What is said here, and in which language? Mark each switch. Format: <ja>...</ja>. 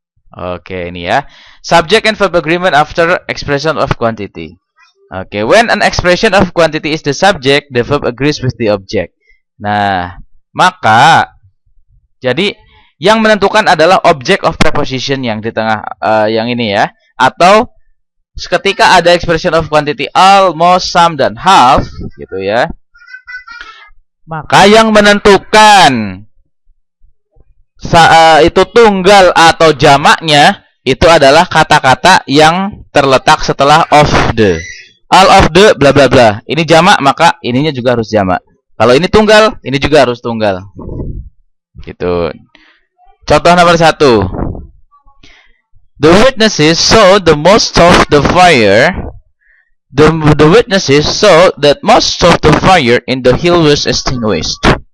<id>Oke, ini ya.</id> <en>Subject and verb agreement after expression of quantity. Oke, when an expression of quantity is the subject, the verb agrees with the object.</en> <id>Nah, maka jadi yang menentukan adalah object of preposition yang di tengah yang ini ya. Atau ketika ada expression of quantity all, most, some, dan half, gitu ya. Maka yang menentukan itu tunggal atau jamaknya itu adalah kata-kata yang terletak setelah of the.</id> <en>All of the bla bla bla.</en> <id>Ini jamak, maka ininya juga harus jamak. Kalau ini tunggal, ini juga harus tunggal. Gitu. Contoh nomor 1.</id> <en>The witnesses saw the most of the fire. The witnesses saw that most of the fire in the hill was extinguished.</en>